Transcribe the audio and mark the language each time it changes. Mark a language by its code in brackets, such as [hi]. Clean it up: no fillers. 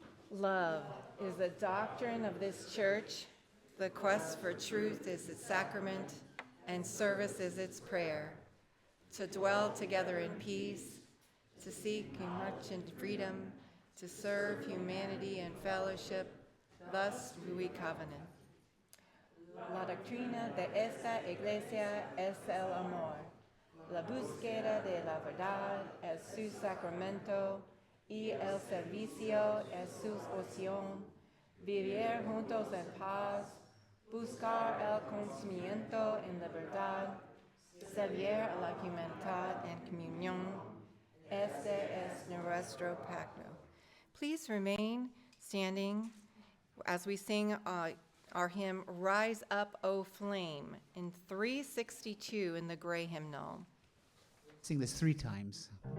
[en] Love is the doctrine of this church. The quest for truth is its sacrament, and service is its prayer. To dwell together in peace, to seek and march in freedom, to serve humanity and fellowship, thus do we covenant. [es] La doctrina de esta iglesia es el amor. La búsqueda de la verdad es su sacramento y el servicio es su opción. Vivir juntos en paz, buscar el conocimiento en la verdad, servir a la humanidad en comunión. Este es nuestro pacto. [en] Please remain standing as we sing our hymn, Rise Up, O Flame, in 362 in the gray hymnal. Sing this 3 times.